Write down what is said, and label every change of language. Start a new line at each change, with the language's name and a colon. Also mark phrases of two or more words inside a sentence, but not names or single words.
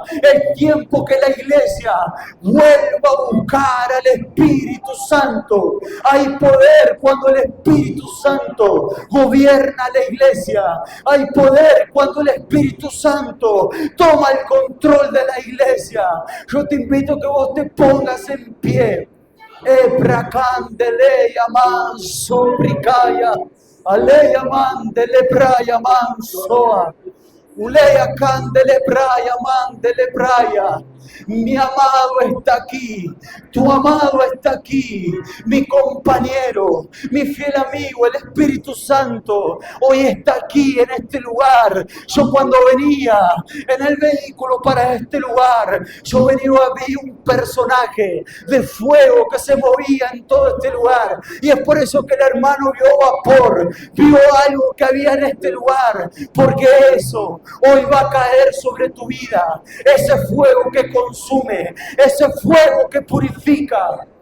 Spanish: Es tiempo que la iglesia vuelva a buscar al Espíritu Santo. Hay poder cuando el Espíritu Santo gobierna la iglesia. Hay poder cuando el Espíritu Santo toma el control de la iglesia. Yo te invito a que vos te pongas en pie. Ebracandeleya manso bricaya, aleya mandele braya mansoa. Uleya candele braya mandele braya. Mi amado está aquí, tu amado está aquí, mi compañero, mi fiel amigo, el Espíritu Santo, hoy está aquí en este lugar. Yo cuando venía en el vehículo para este lugar, yo vi un personaje de fuego que se movía en todo este lugar, y es por eso que el hermano vio vapor, vio algo que había en este lugar, porque eso hoy va a caer sobre tu vida, ese fuego que consume, ese fuego que purifica.